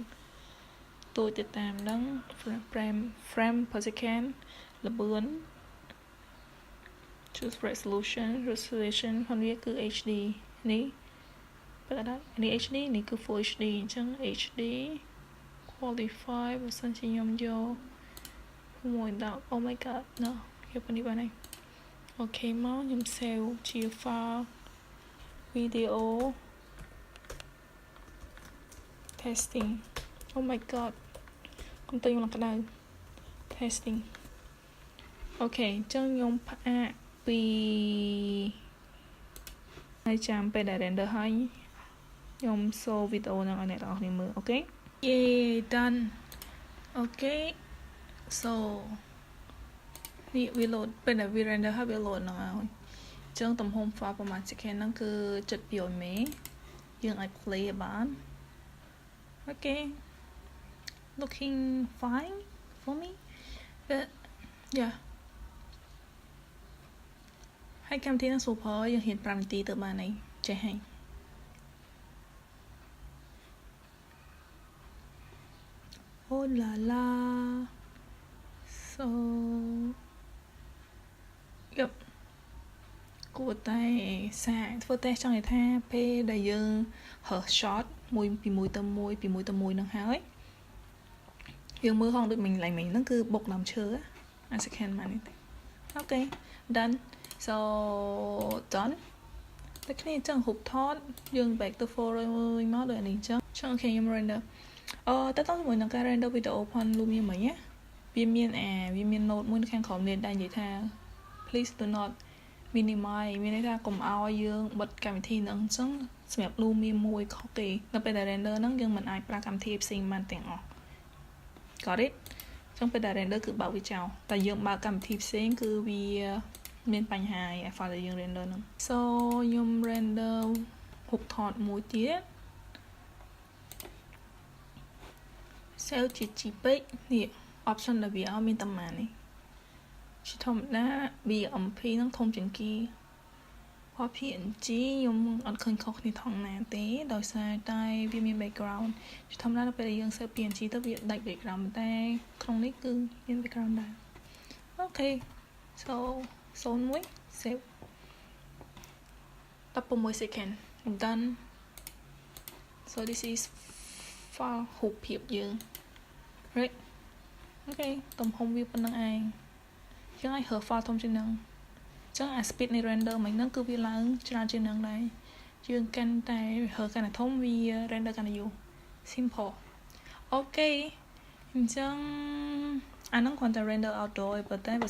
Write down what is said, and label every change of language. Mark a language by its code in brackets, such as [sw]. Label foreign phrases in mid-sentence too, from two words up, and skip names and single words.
[km] ទូចទៅតាមហ្នឹង [en] frame per second [km] ល្បឿន [en] choose resolution [km] ផងវាគឺ HD នេះបើថានេះ HD នេះគឺ [en] Full HD [km] អញ្ចឹង [en] HD qualify [km] បើសិនជាខ្ញុំយក1.10 [en] Oh my god no [km] យកប៉ុណ្នេះបានហើយអូខេមកខ្ញុំ save ជា [en] file video [km] testing [en] Oh my god [km] កុំទៅខ្ញុំឡើងក្តៅ testing អូខេអញ្ចឹងខ្ញុំផ្អាកពី ហើយចាំពេលដែល render ហើយខ្ញុំ show វីដេអូហ្នឹងឲ្យអ្នកទាំងអស់គ្នាមើលអូខេ [en] Yay done [km] អូខេ so នេះវា load ពេលដែលវា render ហើយវា load ហ្នឹងហើយអញ្ចឹងទំហំ file ប្រហែល second ហ្នឹងគឺ 700 មេយើងអាច play បាន [en] okay looking fine for me but yeah [km] ហើយកម្មវិធីហ្នឹង super យើងហ៊ាន5នាទីទៅបានហើយចេះហើយ [en] oh la la so yep [km] គួរតែសាកធ្វើតេស្តចង់និយាយថាពេលដែលយើងរើស shot មួយពីមួយទៅមួយហ្នឹងហើយយើងមើល ហងដូចមិញឡើងមិញហ្នឹងគឺបុកដើមឈើអា second មកនេះ [en] okay done so done [km] តែគ្នាអញ្ចឹងរូបថតយើង [en] back to photo [km] មកដូចនេះអញ្ចឹងអូ ខេខ្ញុំ render តើតើជាមួយនឹងការ [en] render video [km] ផង Lumion មិញណាវាមាន note មួយនៅខាងក្រោមនេះដែលនិយាយថា [en] please do not minimize [km] មានន័យថាកុំឲ្យយើងបិទកម្មវិធីហ្នឹងអញ្ចឹងសម្រាប់ Lumion មួយខុសគេនៅពេលដែល render ហ្នឹងយើងមិនអាចប្រើកម្មវិធីផ្សេងបានទាំងអស់ [en] got it [km] អញ្ចឹងពេលដែល render គឺបើកវាចោលតែយើងបើកកម្មវិធីផ្សេងគឺវាមានបញ្ហាឯ file ដែលយើង render ហ្នឹង so ខ្ញុំ render រូបថតមួយទៀត save ជា JPEG នេះ option ដែលវាឲ្យមានតែប៉ុន្មាននេះជាធម្មតា BMP ហ្នឹងធំជាងគេ PNG ខ្ញុំអត់ឃើញខុសគ្នាថងណាទេដោយសារតែវាមាន background ជាធម្មតាពេលយើង save PNG ទៅវាដាច់ background តែក្នុងនេះគឺមាន background ដែរ [en] okay so 01 save 16 second done so this is file [km] រូប ភាពយើង [en] right okay [km] ទំហំវាប៉ុណ្្នឹងឯងយើងឲ្យរើ file ធំជាងហ្នឹងចឹងអា speed នៃ render មិញហ្នឹងគឺវាឡើងច្រើនជាងហ្នឹងដែរយើងកាន់តែរើកាន់តែធំវា render កាន់តែយូរ [en] simple okay [km] អញ្ចឹងអាហ្នឹងគ្រាន់តែ [en] render outdoor [km] ឯប៉ុន្តែបើ